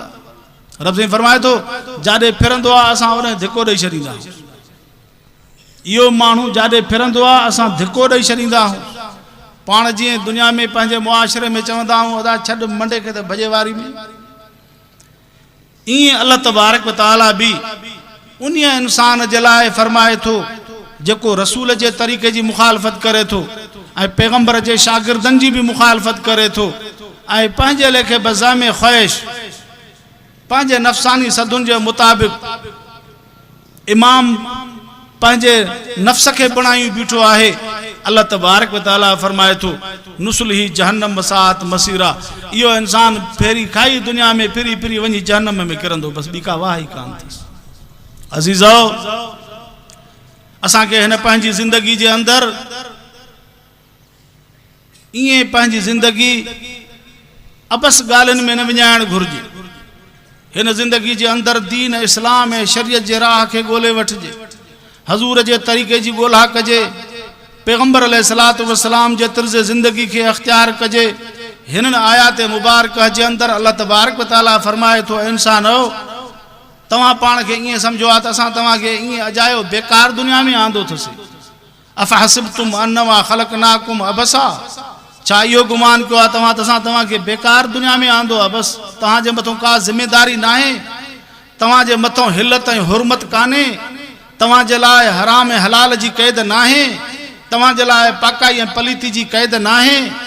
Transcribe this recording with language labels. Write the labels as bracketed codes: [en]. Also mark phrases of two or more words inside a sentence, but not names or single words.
[sd] रब साईं फरमाए थो जाॾे फिरंदो आहे असां उन धिको ॾेई छॾींदा आहियूं। इहो माण्हू जाॾे फिरंदो आहे असां धिको ॾेई छॾींदा आहियूं। पाण जीअं दुनिया में पंहिंजे मुआशरे में चवंदा आहियूं अदा छॾ मंडे खे त भॼे वारी में, ईअं अल्लाह [ar] تبارك وتعالى [sd] बि उन इंसान जे लाइ फरमाए थो जेको रसूल जे तरीक़े जी मुखालफ़त करे थो ऐं पैगंबर जे शागिर्दनि जी बि मुखालफ़त करे थो, ऐं पंहिंजे लेखे बज़ामे ख़्वाहिश पंहिंजे नफ़सानी सदुनि जे मुताबिक़ इमाम पंहिंजे नफ़्स खे बणाई बीठो आहे, अल्लाह [ar] تبارك وتعالى [sd] फरमाए थो [ar] نصله جهنم وساءت مصيرا. [sd] इहो इंसान फेरी खाई दुनिया में फिरी फिरी वञी जहन्नम में किरंदो, बस ॿी का वाह ई कान अथसि। अज़ीज़ो, असांखे हिन पंहिंजी ज़िंदगी जे अंदरि ईअं पंहिंजी ज़िंदगी अबस ॻाल्हियुनि में न विञाइणु घुरिजे। हिन ज़िंदगी जे अंदरि दीन इस्लाम ऐं शरीयत जे राह खे ॻोल्हे वठिजे, हज़ूर जे तरीक़े जी ॻोल्हा कजे, पैगंबर [ar] عليه الصلاة والسلام [sd] जे तर्ज़ ज़िंदगी खे अख़्तियार कजे। हिननि आयात मुबारक जे अंदरि अल्लाह [ar] تبارك وتعالى [sd] फरमाए थो, इंसानो तव्हां पाण खे ईअं सम्झो आहे त असां तव्हांखे ईअं अजायो बेकार दुनिया में आंदो अथसीं। [ar] أفحسبتم أنما خلقناكم عبثا, [sd] छा इहो गुमान कयो आहे तव्हां त असां तव्हांखे बेकार दुनिया में आंदो आहे? बसि तव्हांजे मथां का ज़िमेदारी न आहे, तव्हांजे मथां हिलत ऐं हुरमत कान्हे, तव्हांजे लाइ हराम ऐं हलाल जी क़ैद न आहे, तव्हांजे लाइ पाकाई ऐं पलीती जी क़ैद न आहे।